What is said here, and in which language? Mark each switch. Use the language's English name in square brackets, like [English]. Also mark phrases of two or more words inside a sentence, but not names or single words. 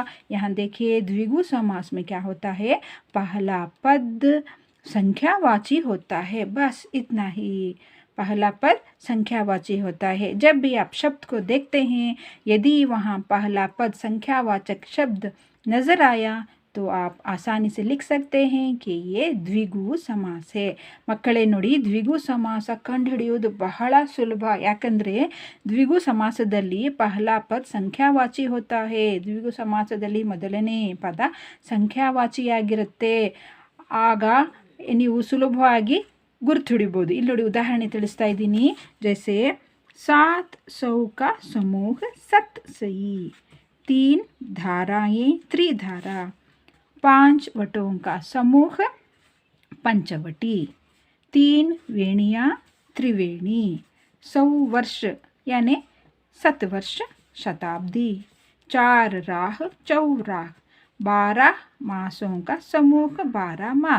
[Hindi] यहाँ देखिए, द्विगु समास में क्या होता है, पहला पद संख्यावाची होता है, बस इतना ही। पहला पद संख्यावाची होता है। जब भी आप शब्द को देखते हैं, यदि वहाँ पहला पद संख्यावाचक शब्द नज़र आया तो आप आसानी से लिख सकते हैं कि ये ದ್ವಿಗು समास है। [Kannada] ಮಕ್ಕಳೇ ನೋಡಿ, ದ್ವಿಗು ಸಮಾಸ ಕಂಡುಹಿಡಿಯುವುದು ಬಹಳ ಸುಲಭ, ಯಾಕಂದರೆ ದ್ವಿಗು ಸಮಾಸದಲ್ಲಿ [Hindi] पहला पद संख्यावाची होता है। [Kannada] ದ್ವಿಗು ಸಮಾಸದಲ್ಲಿ ಮೊದಲನೇ ಪದ ಸಂಖ್ಯಾವಾಚಿಯಾಗಿರುತ್ತೆ, ಆಗ ನೀವು ಸುಲಭವಾಗಿ ಗುರುತು ಹಿಡಿಬೋದು। ಇಲ್ಲಿ ನೋಡಿ, ಉದಾಹರಣೆ ತಿಳಿಸ್ತಾ ಇದ್ದೀನಿ। [Hindi] ಜೈಸೆ 7 सौ का समूह 7 सही, 3 धाराएं त्रिधारा, 5 वटों का समूह पंचवटी, 3 वेणियाँ त्रिवेणी, 100 वर्ष यानी 7 वर्ष शताब्दी, 4 राह चौराह, 12 मासों का समूह 12 मास।